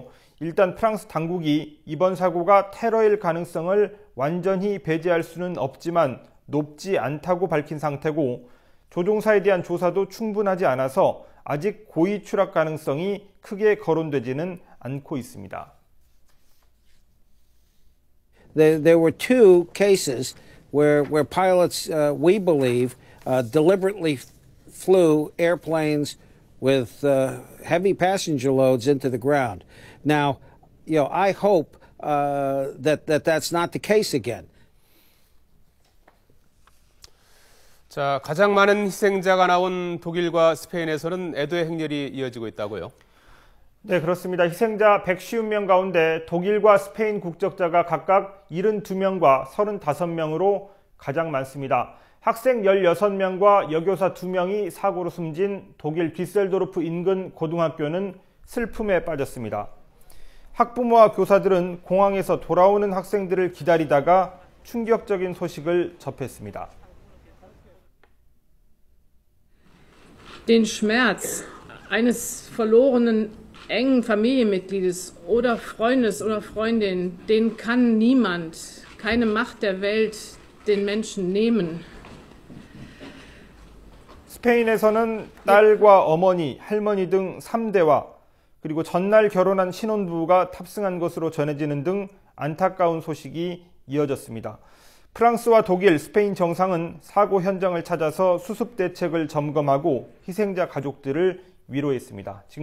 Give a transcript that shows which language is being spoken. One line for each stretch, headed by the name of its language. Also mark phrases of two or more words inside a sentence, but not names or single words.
Korean: 일단 프랑스 당국이 이번 사고가 테러일 가능성을 완전히 배제할 수는 없지만 높지 않다고 밝힌 상태고 조종사에 대한 조사도 충분하지 않아서 아직 고의 추락 가능성이 크게 거론되지는 않고 있습니다.
English: There were two cases where pilots, we believe, deliberately flew airplanes with heavy passenger loads into the ground. Now, I hope that's not the case again.
Korean: 자, 가장 많은 희생자가 나온 독일과 스페인에서는 애도의 행렬이 이어지고 있다고요? 네, 그렇습니다. 희생자 150명 가운데 독일과 스페인 국적자가 각각 72명과 35명으로 가장 많습니다. 학생 16명과 여교사 2명이 사고로 숨진 독일 뒤셀도르프 인근 고등학교는 슬픔에 빠졌습니다. 학부모와 교사들은 공항에서 돌아오는 학생들을 기다리다가 충격적인 소식을 접했습니다.
German: Den Schmerz eines verlorenen engen Familienmitgliedes oder Freundes oder Freundin, den kann niemand, keine Macht der Welt den Menschen nehmen.
Korean: 스페인에서는 딸과 어머니, 할머니 등 3대와 그리고 전날 결혼한 신혼부부가 탑승한 것으로 전해지는 등 안타까운 소식이 이어졌습니다. 프랑스와 독일, 스페인 정상은 사고 현장을 찾아서 수습 대책을 점검하고 희생자 가족들을 위로했습니다.